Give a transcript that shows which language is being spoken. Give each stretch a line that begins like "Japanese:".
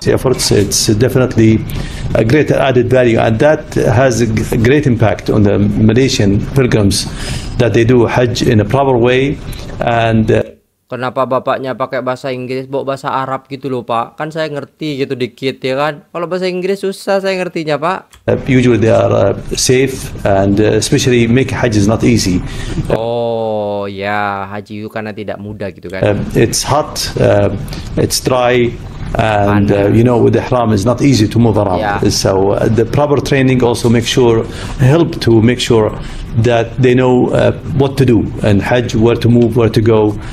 English: Efforts, it's definitely a great added value, and that has a great impact on the Malaysian pilgrims that they do Hajj in a proper way. And
Indonesian: kenapa bapaknya pakai bahasa Inggris, bawa bahasa Arab gitu loh Pak? Kan saya ngerti gitu dikit ya kan. Kalau bahasa Inggris susah saya ngertinya Pak.
English: Usually they are safe, and especially make Hajj is not easy.
Indonesian: Oh ya, haji itu karena tidak mudah gitu kan.
English: It's hot, it's dry, and with the ihram is not easy to move around. Yeah. So the proper training also help to make sure that they know what to do and Hajj, where to move, where to go.